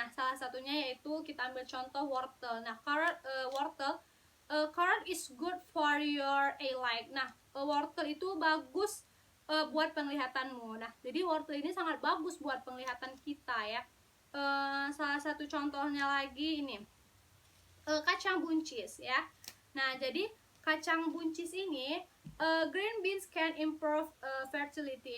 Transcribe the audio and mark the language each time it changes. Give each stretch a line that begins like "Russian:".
Indonesian: Nah, salah satunya yaitu kita ambil contoh wortel. Nah,
English: carrot is good for your eyesight.
Indonesian: Nah, wortel itu bagus buat penglihatanmu. Nah, jadi wortel ini sangat bagus buat penglihatan kita ya. Salah satu contohnya lagi ini kacang buncis ya. Nah, jadi kacang buncis ini
English: green beans can improve fertility.